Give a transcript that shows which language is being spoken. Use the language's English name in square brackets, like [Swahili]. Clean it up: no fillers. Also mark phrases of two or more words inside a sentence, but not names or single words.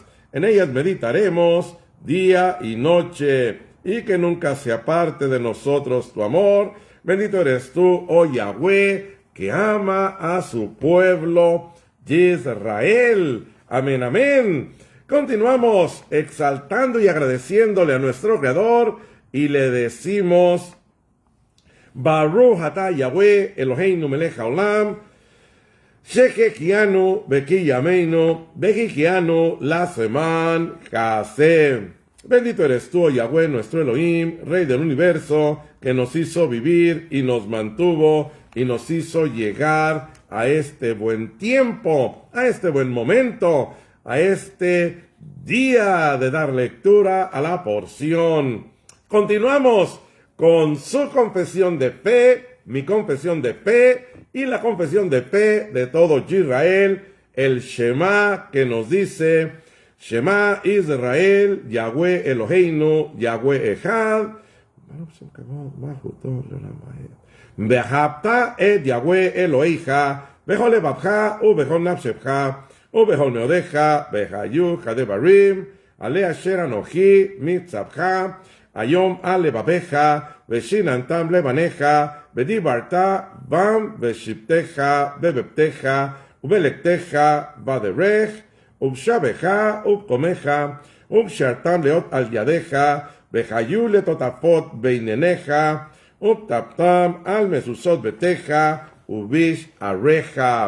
[Spanish] En ellas meditaremos día y noche, y que nunca se aparte de nosotros tu amor. Bendito eres tú, oh Yahweh, que ama a su pueblo Israel. Amén, amén. Continuamos exaltando y agradeciéndole a nuestro Creador y le decimos: [Hebrew] ברוך אתה יהוה אלוהינו מלך העולם, שהחיינו וקיימנו, והגיענו לזמן הזה. [Spanish] Bendito eres tú, oh Yahweh, nuestro Elohim, Rey del universo, que nos hizo vivir y nos mantuvo y nos hizo llegar a este buen tiempo, a este buen momento, a este día de dar lectura a la porción. Continuamos con su confesión de fe, mi confesión de fe y la confesión de fe de todo Israel, el Shema, que nos dice: [Hebrew] שמע ישראל, יהוה אלוהינו, יהוה אחד, ואהבת את יהוה אלוהיך, בכל לבבך ובכל נפשך, ובכל מאודך, והיו הדברים, האלה אשר אנכי מצווך, היום על לבבך, ושננתם לבניך, ודברת בם בשבתך, בביתך, ובלכתך, בדרך, ובשבך ובקומך, ובשרתם להיות על ידיך, וחיו לטוטפות בעיניך, ובטפתם על מזוזות ביתך, ובשעריך.